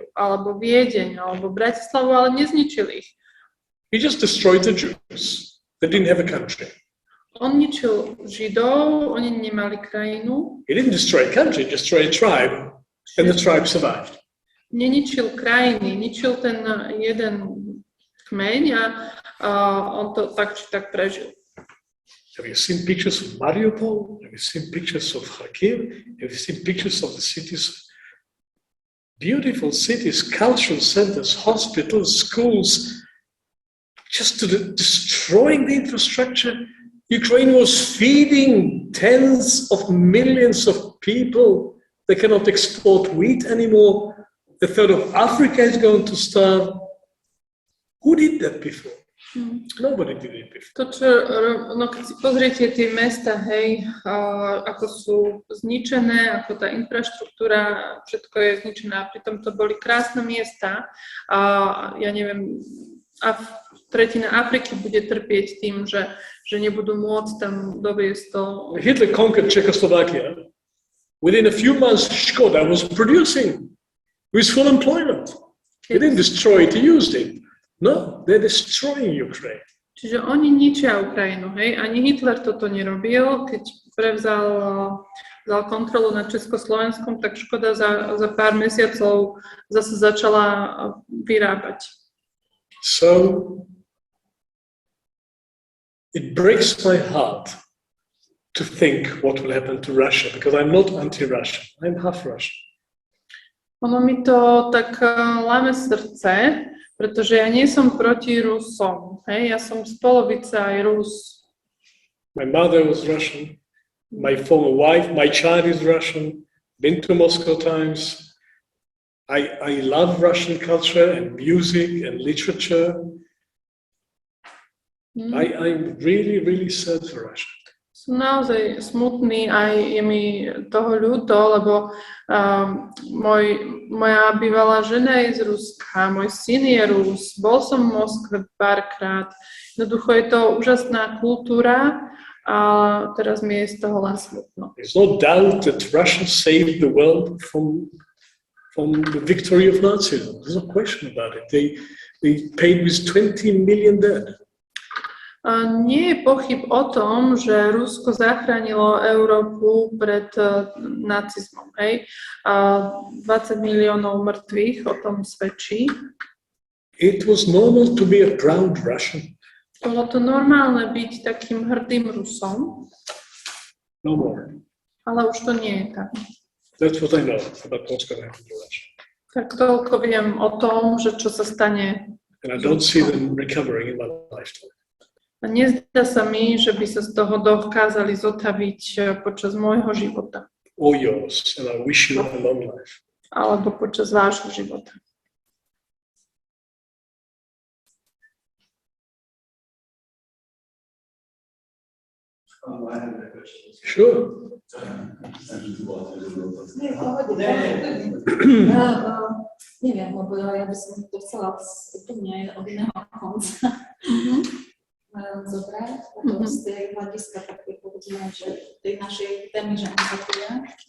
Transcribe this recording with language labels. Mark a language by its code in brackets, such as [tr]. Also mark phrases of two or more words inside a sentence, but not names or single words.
[sk] Alebo Viedeň, alebo Bratislavu, ale nezničil ich. [en] He just destroyed the Jews. They didn't have a country. [sk] On ničil Židov, oni nemali krajinu. [en] He didn't destroy a country, he destroyed a tribe. And the tribe survived. [sk] Neničil krajiny, ničil ten jeden kmeň a on to tak či tak prežil. [en] Have you seen pictures of Mariupol? Have you seen pictures of Kharkiv? Have you seen pictures of the cities? Beautiful cities, cultural centers, hospitals, schools, just destroying the infrastructure. Ukraine was feeding tens of millions of people. They cannot export wheat anymore. A third of Africa is going to starve. Who did that before? Nobody did it before. [sk] Keď si pozriete tie mesta, hej, ako sú zničené, ako tá infraštruktúra, všetko je zničené, a pritom to boli krásne miesta. Ja neviem, tretina Afriky bude trpieť tým, že nebudú môcť tam doviesť to. [en] Hitler conquered Czechoslovakia. Within a few months, Škoda was producing with full employment. They didn't destroy it, they used it. No, they're destroying Ukraine. [sk] Čiže oni ničia Ukrajinu, hej? Ani Hitler toto nerobil. Keď prevzal kontrolu nad Československom, tak Škoda za pár mesiacov zase začala vyrábať. [en] So, it breaks my heart to think what will happen to Russia, because I'm not anti-Russian, I'm half Russian. [sk] Ono mi to tak láme srdce, pretože ja nie som proti Rusom, hej, ja som z polovice aj Rus. [en] My mother was Russian, my former wife, my child is Russian, been to Moscow times. I love Russian culture and music and literature. I'm really, really sad for Russia. [sk] Som naozaj smutný, aj je mi toho ľúto, lebo moja bývalá žena je z Ruska, môj syn je Rus, bol som v Moskve párkrát. Jednoducho je to úžasná kultúra a teraz mi je z toho len smutno. [en] There's no doubt that Russia saved the world from the victory of Nazism. There's no question about it. They paid with 20 million dead. [sk] Nie je pochyb o tom, že Rusko zachránilo Európu pred nacizmom. Hej? 20 miliónov mŕtvych o tom svedčí. [en] It was normal to be a proud Russian. [sk] Bolo to normálne byť takým hrdým Rusom. [en] No more. [sk] Ale už to nie je tak. [en] That's what I know about what's going to happen to Russia. [sk] Tak toľko viem o tom, že čo sa stane. [en] And I don't see them recovering in my lifetime. [sk] A nezdá sa mi, že by sa z toho dokázali zotaviť počas môjho života. [en] Or yours, and I wish you a long life. [sk] Alebo počas vášho života. [en] Sure. [sk] Neviem, lebo ja by som to chcela úplne od iného konca zobrať, potom z tej hľadiska také povedzme, že tej našej témy, že empatia,